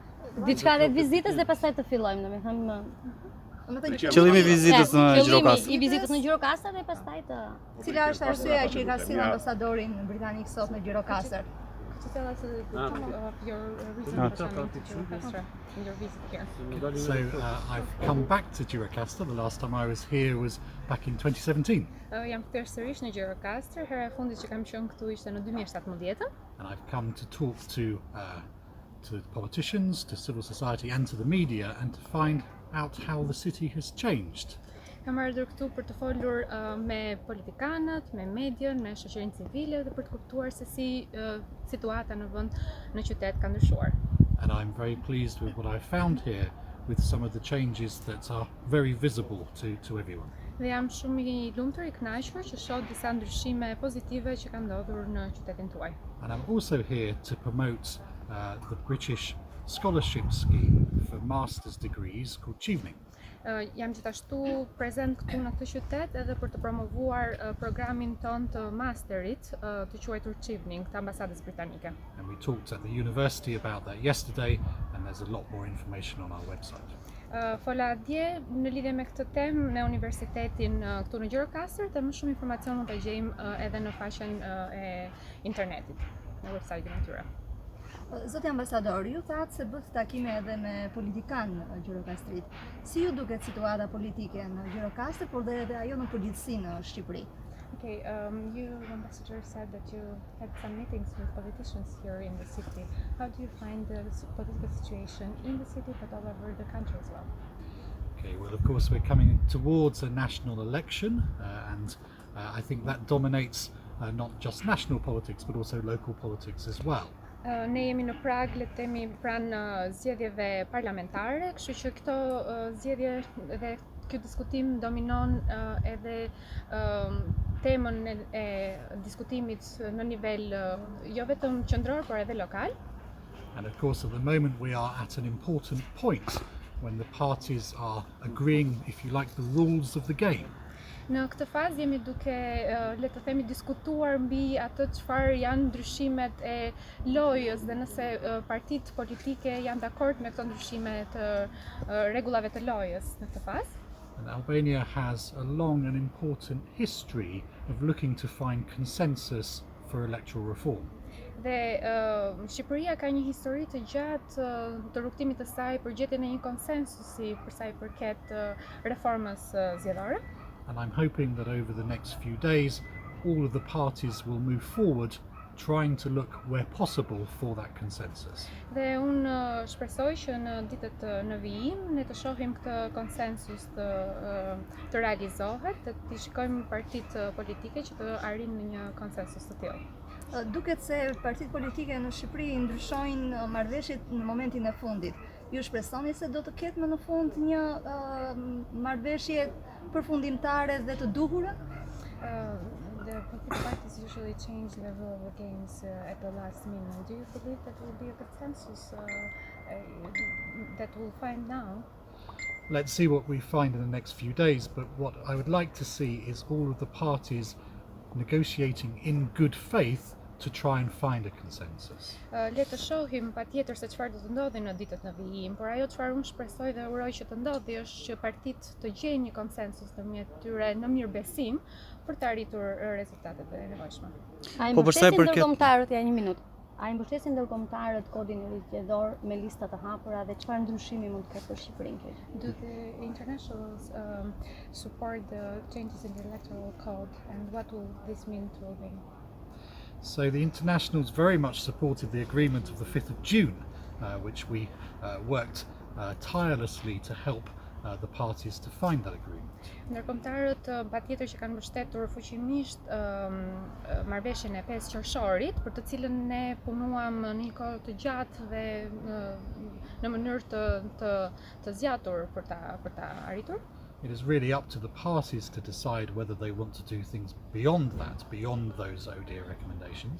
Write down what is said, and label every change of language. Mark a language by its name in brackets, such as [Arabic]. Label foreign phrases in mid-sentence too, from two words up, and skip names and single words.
[Albanian] Diçka dhe vizitës dhe pastaj të fillojmë, domethënë Qëllimi i vizitës në Gjirokastër. I vizitës në Gjirokastër dhe pastaj të Cila është arsyeja që I ka sill ambasadorin britanik sot në Gjirokastër? [English] To tell us a bit of your reason for coming to Gjirokastër and your visit here. So I've come back to Gjirokastër. The last time I was here was back in 2017. [Albanian] Jam kthyer sërish në Gjirokastër. Hera e fundit që kam qenë këtu ishte në 2017. [English] And I've come to talk to politicians, to civil society and to the media and to find out how the city has changed. [Albanian] Kam ardhur këtu për të folur me politikanët, me median, me shoqërinë civile dhe për të kuptuar se si situata në vend, në qytet ka ndryshuar. [English] And I'm very pleased with what I found here, with some of the changes that are very visible to everyone. [Albanian] Dhe jam shumë I lumtur, I kënaqur që shoh disa ndryshime pozitive që kanë ndodhur në qytetin tuaj. [English] And I'm also here to promote the British scholarship scheme for master's degrees called Chevening. [Albanian] Jam gjithashtu prezent këtu në këtë qytet edhe për të promovuar programin ton të masterit të quajtur Chevening të Ambasadës Britanike. [English] And we talked at the university about that yesterday, and there's a lot more information on our website. [Albanian] Fola dje në lidhje me këtë temë në universitetin këtu në Gjirokastër dhe më shumë informacion mund ta gjejmë edhe në faqen e internetit, në website-in e tyre. Zoti ambasador, ju thatë se bët takime edhe me politikanë në Gjirokastrit. Si ju duket situata politike në Gjirokastër, por dhe edhe ajo në përgjithësi në Shqipëri? [English] Okay, you, Ambassador, said that you had some meetings with politicians here in the city. How do you find the political situation in the city but all over the country as well? Okay, well, of course, we're coming towards a national election, and I think that dominates not just national politics but also local politics as well. [Albanian] Ne jemi në prag, le të themi, pranë zgjedhjeve parlamentare, kështu që këto zgjedhje dhe ky diskutim dominon edhe temën e diskutimit në nivel jo vetëm qendror por edhe lokal. [English] And of course, at the moment, we are at an important point when the parties are agreeing, if you like, the rules of the game. [Albanian] Në këtë fazë jemi duke, le të themi, diskutuar mbi atë çfarë janë ndryshimet e lojës dhe nëse partitë politike janë dakord me këto ndryshime të rregullave të lojës në këtë fazë. [English] And Albania has a long and important history of looking to find consensus for electoral reform. [Albanian] Dhe Shqipëria ka një histori të gjatë të rrugtimit të saj për gjetjen e një konsensusi për sa I përket reformës zgjedhore. [English] And I'm hoping that over the next few days, all of the parties will move forward, trying to look where possible for that consensus. [Albanian] Dhe unë shpresoj që në ditët në vijim ne të shohim këtë konsensus të realizohet, të shikojmë partitë politike që të arrijnë në një konsensus të tillë. Duket se partitë politike në Shqipëri ndryshojnë marrëveshjet në momentin e fundit. Ju shpresoni se do të ketë më në fund një marrëveshje përfundimtare dhe të duhurën? [English] The political parties usually change the rule of the games at the last minute. Do you believe that will be a consensus that we'll find now? Let's see what we find in the next few days, but what I would like to see is all of the parties negotiating in good faith to try and find a consensus. [Albanian] Le të shohim patjetër se çfarë do të ndodhi në ditët në vijim, por ajo çfarë unë shpresoj dhe uroj që të ndodhi është që partitë të gjejnë një konsensus ndërmjet tyre në mirëbesim për të arritur rezultatet e nevojshme. Po për sa I përket ndërkombëtarët, ja një minutë. A I mbështesin ndërkombëtarët kodin e zgjedhor me lista të hapura dhe çfarë ndryshimi mund të ketë për Shqipërinë? [English] Do the internationals support the changes in the electoral code and what will this mean to Albania? So the internationals very much supported the agreement of the 5th of June, which we worked tirelessly to help the parties to find that agreement. [Albanian] Ndërkombëtarët patjetër që kanë mbështetur fuqimisht marrëveshjen e 5 qershorit, për të cilën ne punuam në një kohë të gjatë dhe në mënyrë të zgjatur për ta arritur. [English] It is really up to the parties to decide whether they want to do things beyond that, beyond those ODIHR recommendations.